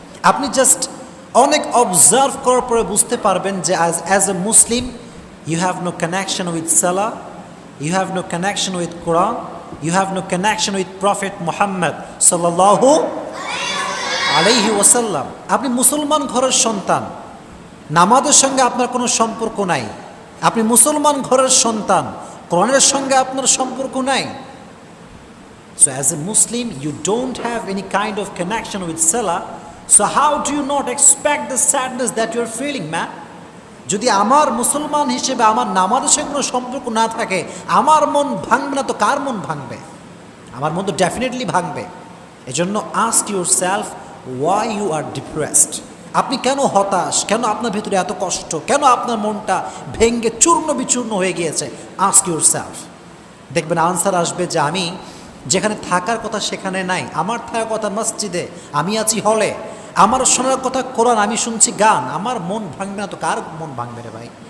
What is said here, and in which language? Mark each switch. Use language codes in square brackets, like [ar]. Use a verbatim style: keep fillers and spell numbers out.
[bn] আপনি জাস্ট অনেক অবজার্ভ করার পরে বুঝতে পারবেন যে [en] as as a Muslim you have no connection with সালাহ, you have no connection with Quran, you have no connection with prophet Muhammad [ar] সাল্লাল্লাহু আলাইহি ওয়াসাল্লাম। [bn] আপনি মুসলমান ঘরের সন্তান, নামাজের সঙ্গে আপনার কোনো সম্পর্ক নাই। আপনি মুসলমান ঘরের সন্তান, কোরআনের সঙ্গে আপনার সম্পর্ক নাই। [en] So as a Muslim, you don't have any kind of connection with Salah. So how do you not expect the sadness that you are feeling, man? [bn] যদি আমার মুসলমান হিসেবে আমার নামাজের সঙ্গে কোনো সম্পর্ক না থাকে, আমার মন ভাঙবে না তো কার মন ভাঙবে? আমার মন তো ডেফিনেটলি ভাঙবে। এজন্য [en] ask yourself why you are depressed. [bn] আপনি কেন হতাশ, কেন আপনার ভিতরে এত কষ্ট, কেন আপনার মনটা ভেঙে চূর্ণ বিচূর্ণ হয়ে গিয়েছে? [en] ask yourself. [bn] দেখবেন আনসার আসবে যে আমি যেখানে থাকার কথা সেখানে নাই, আমার থাকার কথা মসজিদে, আমি আছি হলে, আমার শোনার কথা কোরআন, আমি শুনছি গান, আমার মন ভাঙবে না তো কার মন ভাঙবে রে ভাই?